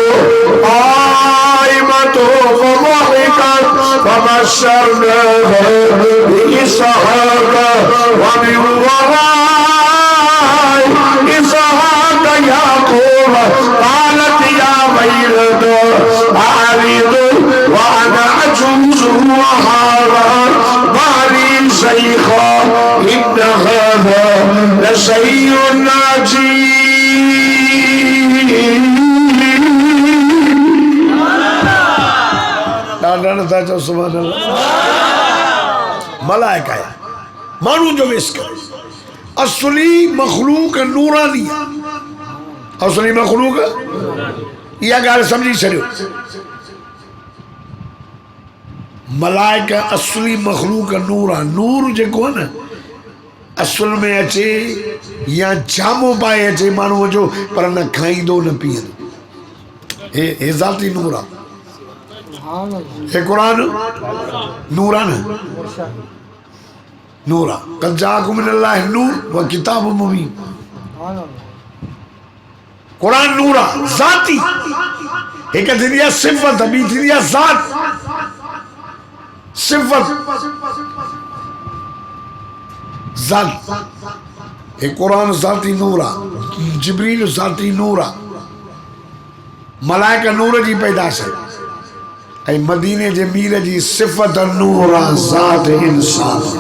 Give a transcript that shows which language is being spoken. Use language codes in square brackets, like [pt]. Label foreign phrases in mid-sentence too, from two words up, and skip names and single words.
[ar] قائمة فضحكت فبشرناها بإسحاق ومن وراء إسحاق يعقوب قالت يا ويلتى أعرض وأنا عجوز وهذا بعلي شيخا إن هذا لشيء عجيب. سبحان الله [sd] मलाइका है मानू जो वेस करे असली मखलूक नूरानी असली मखलूक यह गाल समझी छो मलाइका असली मखलूक नूर आहे नूर जेको आहे न असल में अचे या जामो पाए अचे माण्हूअ जो पर न खाईंदो न पीअंदो हे ज़ाती नूर आहे हे कुरान नूर आहे न नूर आहे [ar] قد جاءكم من الله نور وكتاب مبين [sd] कुरान नूर आहे ज़ाती एक थींदी आहे सिफ़त ॿी थींदी आहे ज़ात सिफ़त ज़ात हे कुरान ज़ाती नूर आहे जिब्रील ज़ाती नूर आहे मलाइका नूर जी पैदाश आहे ऐं मदीने जे मीर जी सिफ़त नूर आहे ज़ात इंसान